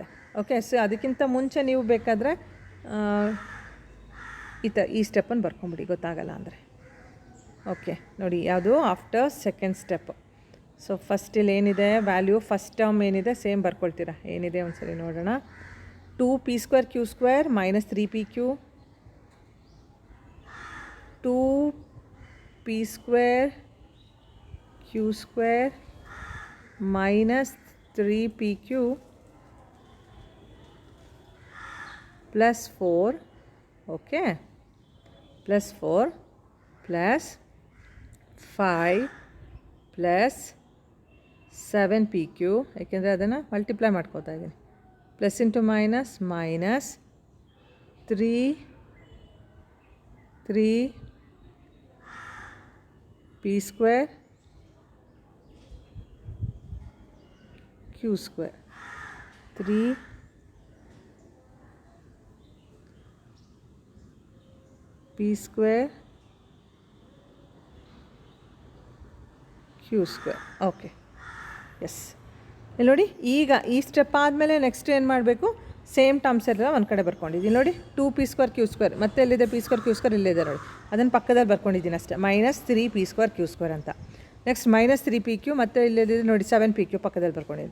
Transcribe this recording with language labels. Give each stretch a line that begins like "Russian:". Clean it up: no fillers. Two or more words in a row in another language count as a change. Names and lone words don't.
English: Okay, so
Kannada: ಅದಕ್ಕಿಂತ ಮುಂಚೆ ನೀವು ಬೇಕಾದರೆ ಈ ಸ್ಟೆಪ್ಪನ್ನು ಬರ್ಕೊಂಬಿಡಿ, ಗೊತ್ತಾಗಲ್ಲ ಅಂದರೆ. ಓಕೆ ನೋಡಿ, ಯಾವುದು
English: after second step. So first
Kannada: ಇಲ್ಲಿ ಏನಿದೆ ವ್ಯಾಲ್ಯೂ,
English: first term
Kannada: ಏನಿದೆ ಸೇಮ್ ಬರ್ಕೊಳ್ತೀರಾ. ಏನಿದೆ ಒಂದು ಸರಿ ನೋಡೋಣ.
English: 2p square q square minus 3pq, 2p square q square minus 3pq plus 4, okay, plus 4 plus 5 plus 7pq,
Kannada: ಯಾಕೆಂದರೆ ಅದನ್ನು ಮಲ್ಟಿಪ್ಲೈ ಮಾಡ್ಕೋತಾ ಇದ್ದೀನಿ.
English: Plus into minus 3p square q square, 3p square q square. Okay, yes.
Kannada: ಇಲ್ಲಿ ನೋಡಿ, ಈಗ ಈ ಸ್ಟೆಪ್ ಆದಮೇಲೆ ನೆಕ್ಸ್ಟ್ ಏನು ಮಾಡಬೇಕು,
English: same terms
Kannada: ಎಲ್ಲ ಒಂದು ಕಡೆ ಬರ್ಕೊಂಡಿದ್ದೀನಿ ನೋಡಿ.
English: 2p square q square,
Kannada: ಮತ್ತೆ ಎಲ್ಲಿದೆ
English: p square q square,
Kannada: ಇಲ್ಲಿದೆ ನೋಡಿ, ಅದನ್ನು ಪಕ್ಕದಲ್ಲಿ ಬರ್ಕೊಂಡಿದ್ದೀನಿ ಅಷ್ಟೇ.
English: minus 3p square q square
Kannada: ಅಂತ.
English: next minus 3pq,
Kannada: ಮತ್ತೆ ಇಲ್ಲಿದೆ ನೋಡಿ 7pq ಪಕ್ಕದಲ್ಲಿ ಬರ್ಕೊಂಡಿದ್ದೀನಿ.